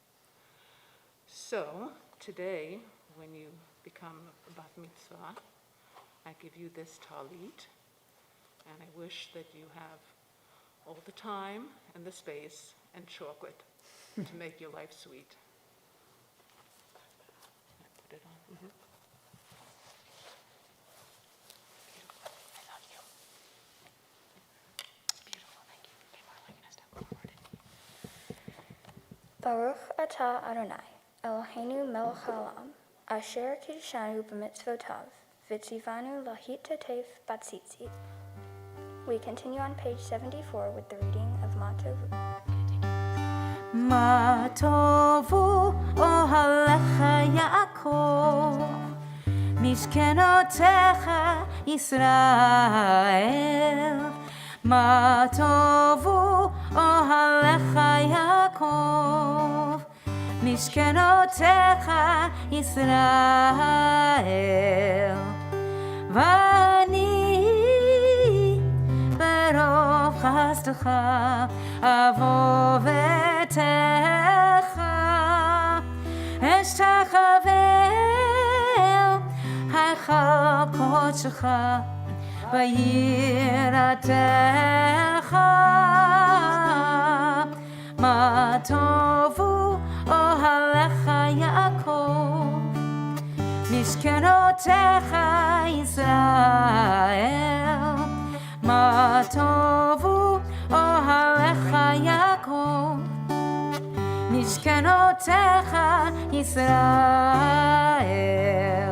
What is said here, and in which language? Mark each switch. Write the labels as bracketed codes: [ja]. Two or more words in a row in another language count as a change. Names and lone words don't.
[en] So today, when you become a [he] בת מצווה, [en] I give you this talit, and I wish that you have all the time and the space and chocolate to make your life sweet. I put it on. Mm-hmm. I love you. Beautiful, thank you. Okay, Marlo, you're gonna step forward. [he] ברוך אתה אדוני, אלוהינו מלך העולם, אשר קידשנו במצוותיו, וציוונו להתעטף בציצית. [en] We continue on page 74 with the reading of Ma Tovu. [he] מה טובו אהליך יעקב, משכנותיך ישראל. מה טובו אהליך יעקב, משכנותיך ישראל. ואני ברב חסדך אבוא ביתך אשתחווה אל היכל קדשך ביראתך. מה טובו אהליך יעקב, משכנותיך ישראל. מה טובו אהליך יעקב, משכנותיך ישראל.